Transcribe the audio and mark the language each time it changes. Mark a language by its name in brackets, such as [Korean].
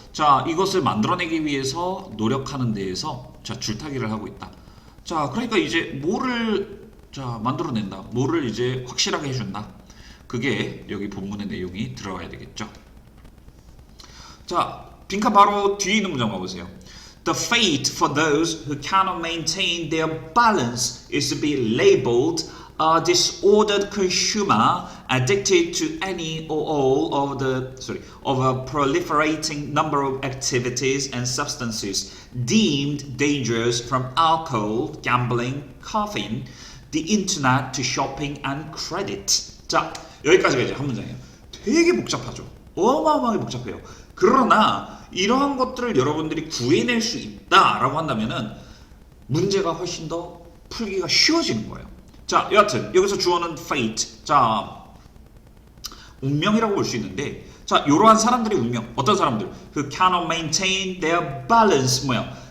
[Korean] 자 이것을 만들어내기 위해서 노력하는 데에서 자 줄타기를 하고 있다. 자 그러니까 이제 뭐를 자 만들어낸다. 뭐를 이제 확실하게 해준다. 그게 여기 본문의 내용이 들어가야 되겠죠. 자 빈칸 바로 뒤에 있는 문장 봐보세요. [English] The fate for those who cannot maintain their balance is to be labeled a disordered consumer addicted to any or all of a proliferating number of activities and substances deemed dangerous from alcohol, gambling, caffeine, the internet to shopping and credit. [Korean] 자 여기까지가 이제 한 문장이에요. 되게 복잡하죠. 어마어마하게 복잡해요. 그러나 이러한 것들을 여러분들이 구해낼 수 있다라고 한다면은 문제가 훨씬 더 풀기가 쉬워지는 거예요. 자, 여하튼 여기서 주어는 fate. 자, 운명이라고 볼 수 있는데, 자, 이러한 사람들의 운명, 어떤 사람들? 그 [English] cannot maintain their balance [Korean] 뭐야?